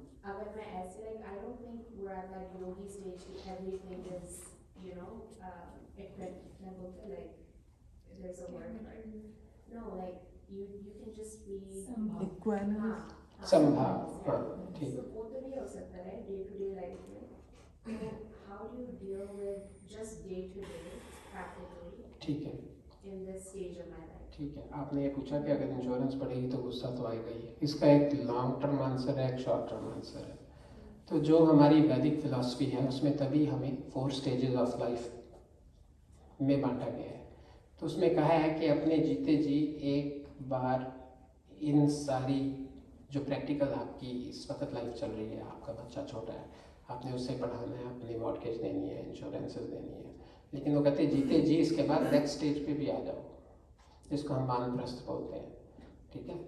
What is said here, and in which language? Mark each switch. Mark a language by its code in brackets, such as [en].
[hi] अगर मैं ऐसे, [en] like I don't think we are at that yogi stage कि everything is you know [hi] क्या बोलते हैं, [en] Like there is a word for it. No, like you can just be Equanimous. [hi] संभाव, हाँ ठीक। So वो तो नहीं हो सकता है [en] day to day life [hi] में। [en] तो how do you deal with just day to day practically? [hi] ठीक है, [en] In this stage of my life. [hi] ठीक है। आपने ये पूछा कि अगर इंश्योरेंस बढ़ेगी तो गुस्सा तो आएगा ही। इसका एक लॉन्ग टर्म आंसर है, एक शॉर्ट टर्म आंसर है। तो जो हमारी वैदिक फिलॉसफी है उसमें तभी हमें 4 स्टेजेस ऑफ लाइफ में बांटा गया है। तो उसमें कहा है कि अपने जीते जी एक बार इन सारी जो प्रैक्टिकल आपकी इस वक्त लाइफ चल रही है, आपका बच्चा छोटा है, आपने उसे पढ़ाना है, अपनी मॉर्गेज देनी है, इंश्योरेंसेस देनी है, लेकिन वो कहते हैं जीते जी इसके बाद नेक्स्ट स्टेज पे भी आ जाओ, जिसको हम वानप्रस्थ बोलते हैं, ठीक है।